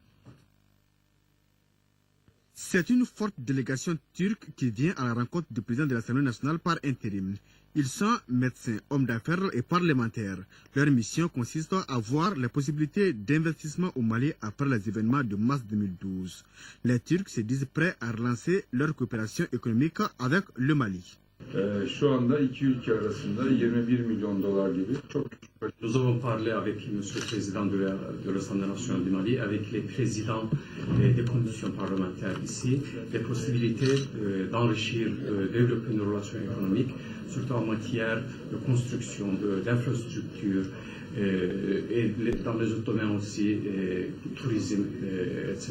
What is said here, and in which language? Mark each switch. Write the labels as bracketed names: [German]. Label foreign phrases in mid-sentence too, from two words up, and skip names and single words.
[French] C'est une forte délégation turque qui vient à la rencontre du président de l'Assemblée nationale par intérim. Ils sont médecins, hommes d'affaires et parlementaires. Leur mission consiste à voir les possibilités d'investissement au Mali après les événements de mars 2012. Les Turcs se disent prêts à relancer leur coopération économique avec le Mali. [Turkish] Şu anda iki ülke arasında 21 milyon dolar gibi çok. [French] Nous avons parlé avec M. le Président de l'Assemblée nationale du Mali, avec les présidents des commissions parlementaires ici, les possibilités d'enrichir, de développer nos relations économiques, surtout en matière de construction, d'infrastructures, et dans les autres domaines aussi, tourisme, etc.